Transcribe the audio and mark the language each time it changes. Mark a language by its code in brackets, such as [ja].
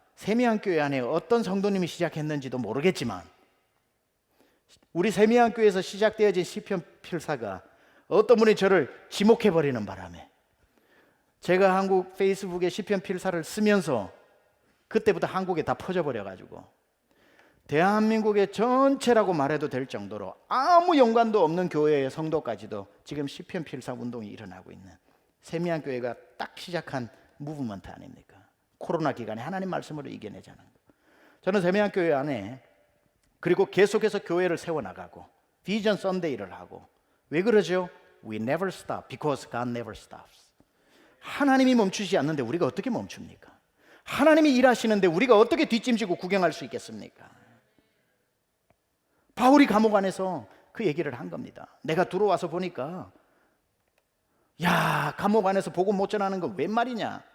[ko] 세미안교회 안에 어떤 성도님이 시작했는지도 모르겠지만 우리 세미안교회에서 시작되어진 시편 필사가 어떤 분이 저를 지목해버리는 바람에 제가 한국 페이스북에 시편 필사를 쓰면서 그때부터 한국에 다 퍼져버려가지고 대한민국의 전체라고 말해도 될 정도로 아무 연관도 없는 교회의 성도까지도 지금 시편 필사 운동이 일어나고 있는 세미안교회가 딱 시작한 무브먼트 아닙니까? 코로나 기간에 하나님 말씀으로 이겨내자는 거. 저는 세미안교회 안에 그리고 계속해서 교회를 세워나가고 비전 썬데이를 하고 왜 그러죠? [en] We never stop because God never stops. [ko] 하나님이 멈추지 않는데 우리가 어떻게 멈춥니까? 하나님이 일하시는데 우리가 어떻게 뒷짐지고 구경할 수 있겠습니까? 바울이 감옥 안에서 그 얘기를 한 겁니다. 내가 들어와서 보니까 야, 감옥 안에서 복음 못 전하는 건 웬 말이냐?